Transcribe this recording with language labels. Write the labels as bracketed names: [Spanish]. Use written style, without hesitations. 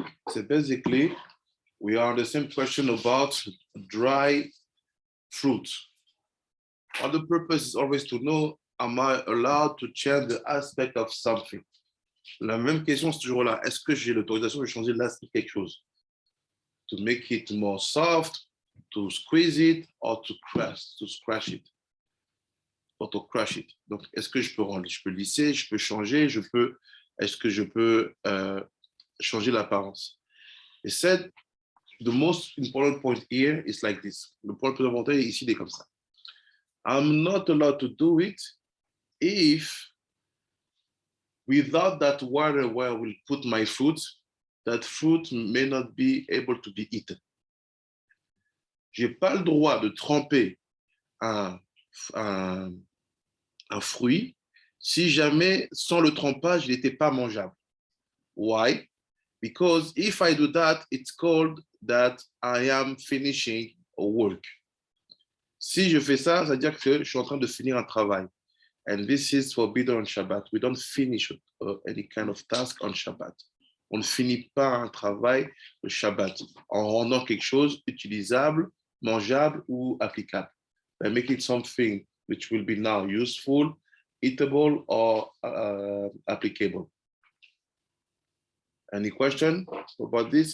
[English] So basically, we are on the same question about dry fruit. All the purpose is always to know, am I allowed to change the aspect of something? [French] La même question, c'est toujours là. Est-ce que j'ai l'autorisation de changer l'aspect de quelque chose? [English] To make it more soft, to squeeze it, or to scratch it, or to crush it. [French] Donc, est-ce que je peux lisser, je peux changer, est-ce que je peux changer l'apparence? [English] He said, the most important point here is like this. [French] Le point le plus important ici, il est comme ça. [English] I'm not allowed to do it if without that water where I will put my fruit, that fruit may not be able to be eaten. [French] Je n'ai pas le droit de tremper un fruit si jamais, sans le trempage, il n'était pas mangeable. [English] Why? Because if I do that, it's called that I am finishing a work. [French] Si je fais ça, ça veut dire que je suis en train de finir un travail. [English] And this is forbidden on Shabbat. We don't finish any kind of task on Shabbat. [French] On ne finit pas un travail le Shabbat en rendant quelque chose utilisable, mangeable ou applicable. [English] By making something which will be now useful, eatable or applicable. Any question about this?